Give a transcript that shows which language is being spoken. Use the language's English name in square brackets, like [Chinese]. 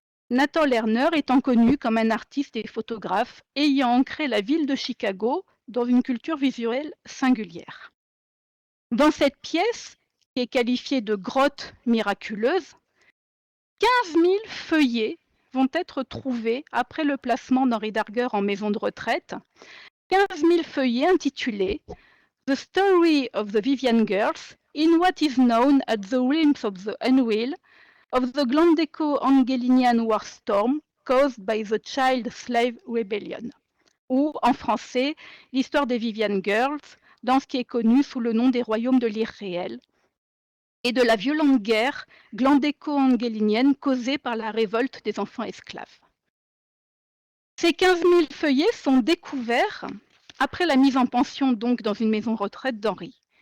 [French] Nathan Lerner étant connu comme un artiste et photographe ayant ancré la ville de Chicago dans une culture visuelle singulière. Dans cette pièce, qui est qualifiée de grotte miraculeuse, 15 000 feuillets vont être trouvés après le placement d'Henri Darger en maison de retraite. 15 000 feuillets intitulés [English] The Story of the Vivian Girls in what is known as the Realms of the Unreal of the Glandeco-Angelinian War Storm caused by the Child Slave Rebellion. [French] Ou en français, l'histoire des Vivian Girls dans ce qui est connu sous le nom des royaumes de l'irréel et de la violente guerre glandéco-angélinienne causée par la révolte des enfants esclaves. Ces 15 000 feuillets sont découverts après la mise en pension donc dans une maison retraite d'Henri.